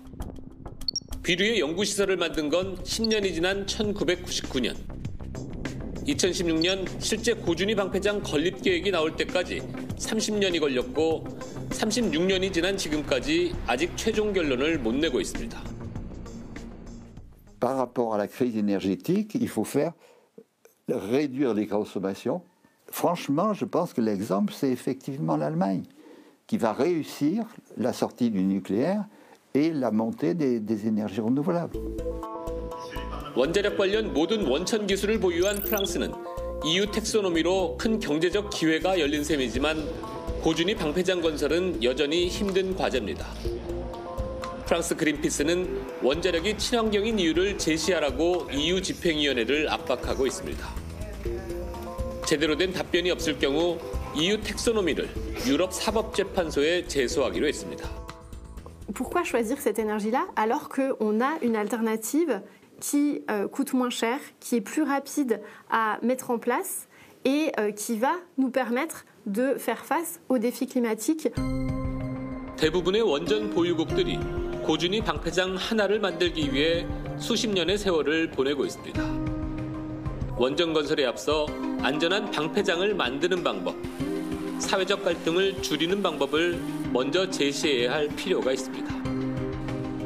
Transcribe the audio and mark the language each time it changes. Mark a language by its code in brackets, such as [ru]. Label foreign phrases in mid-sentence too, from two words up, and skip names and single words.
[ko] 비류의 연구시설을 만든 건 10년이 지난 1999년. 2016년 실제 고준위 방패장 건립 계획이 나올 때까지 30년이 걸렸고 36년이 지난 지금까지 아직 최종 결론을 못 내고 있습니다. [fr] Par rapport à la crise énergétique, il faut réduire les consommations. Franchement, je pense que l'exemple, c'est effectivement l'Allemagne, qui va réussir la sortie du nucléaire et la montée des énergies renouvelables. [ko] 원자력 관련 모든 원천 기술을 보유한 프랑스는 EU 텍소노미로 큰 경제적 기회가 열린 셈이지만 고준위 방패장 건설은 여전히 힘든 과제입니다. 프랑스 그린피스는 원자력이 친환경인 이유를 제시하라고 EU 집행위원회를 압박하고 있습니다. 제대로 된 답변이 없을 경우 EU 텍소노미를 유럽 사법재판소에 제소하기로 했습니다. [fr] Pourquoi choisir cette énergie-là alors qu'on a une alternative qui coûte moins cher, qui est plus rapide à mettre en place et qui va nous permettre de faire face aux défis climatiques. [ko] 대부분의 원전 보유국들이 고준위 방패장 하나를 만들기 위해 수십 년의 세월을 보내고 있습니다. 원전 건설에 앞서 안전한 방패장을 만드는 방법, 사회적 갈등을 줄이는 방법을 먼저 제시해야 할 필요가 있습니다.